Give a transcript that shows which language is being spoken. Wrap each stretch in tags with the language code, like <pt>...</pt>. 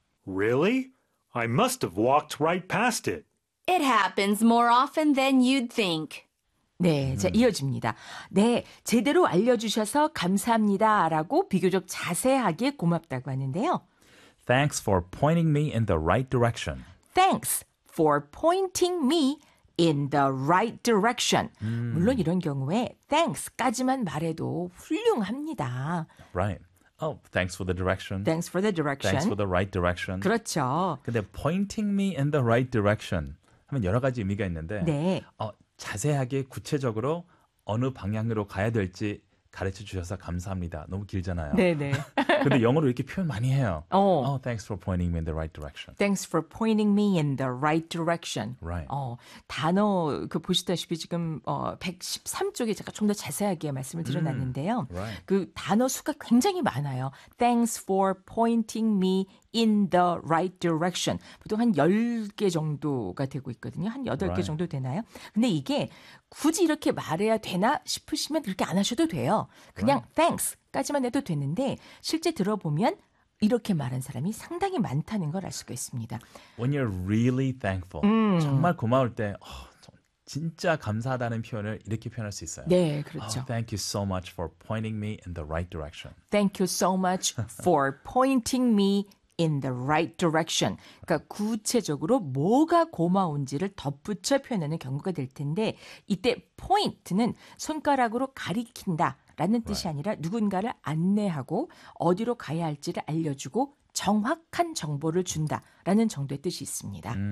<en>Really? I must have walked right past it. It happens more often than you'd think.</en> <ko>네, 자, 이어집니다. 네, 제대로 알려주셔서 감사합니다 라고 비교적 자세하게 고맙다고 하는데요.</ko> <en>Thanks for pointing me in the right direction. Thanks for pointing me in the right direction.</en> <ko>물론 이런 경우에 thanks까지만 말해도 훌륭합니다.</ko> <en>Right. Oh, thanks for the direction. Thanks for the direction. Thanks for the right direction.</en> <ko>그렇죠. 근데</ko> <en>pointing me in the right direction</en> <ko>하면 여러 가지 의미가 있는데 네. 자세하게 구체적으로 어느 방향으로 가야 될지 가르쳐 주셔서 감사합니다. 너무 길잖아요. 네네. 근데 영어로 이렇게 표현 많이 해요.</ko> <en>Oh. Oh, thanks for pointing me in the right direction. Thanks for pointing me in the right direction. Right.</en> <ko>단어 그 보시다시피 지금 113쪽에 제가 좀 더 자세하게 말씀을 드려놨는데요.</ko> <en>Right.</en> <ko>그 단어 수가 굉장히 많아요.</ko> <en>Thanks for pointing me in the right direction.</en> <ko>보통 한 10개 정도가 되고 있거든요. 한 8개 right. 정도 되나요? 근데 이게 굳이 이렇게 말해야 되나 싶으시면 그렇게 안 하셔도 돼요.</ko> <en>그냥 right. thanks.</en> <ko>까지만 해도 되는데 실제 들어보면 이렇게 말한 사람이 상당히 많다는 걸 알 수가 있습니다.</ko> <en>When you're really thankful,</en> <ko>정말 고마울 때 진짜 감사하다는 표현을 이렇게 표현할 수 있어요. 네, 그렇죠.</ko> <en>Oh, thank you so much for pointing me in the right direction. Thank you so much for pointing me in the right direction.</en> <ko>그러니까 구체적으로 뭐가 고마운지를 덧붙여 표현하는 경우가 될 텐데 이때 point는 손가락으로 가리킨다. 라는 뜻이 right. 아니라 누군가를 안내하고 어디로 가야 할지를 알려주고 정확한 정보를 준다라는 정도의 뜻이 있습니다.</ko>